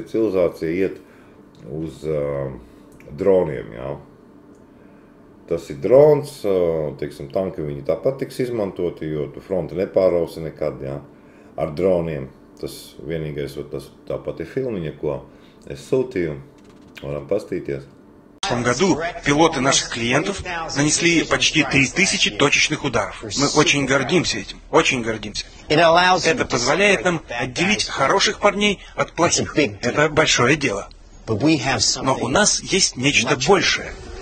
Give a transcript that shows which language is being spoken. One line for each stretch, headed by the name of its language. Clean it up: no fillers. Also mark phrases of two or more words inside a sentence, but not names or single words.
Latvian: Civilizācija iet uz droniem, jā. Tas ir drons, teiksim, tanki viņi tāpat tiks izmantoti, jo tu fronti nepārausi nekad, jā, ar droniem. Tas vienīgais, tāpat ir filmiņa, ko es sūtīju, varam pastīties.
Russian: В прошлом году пилоты наших клиентов нанесли почти 3000 точечных ударов. Мы очень гордимся этим, очень гордимся. Это позволяет нам отделить хороших парней от плохих. Это большое дело. Но у нас есть нечто большее.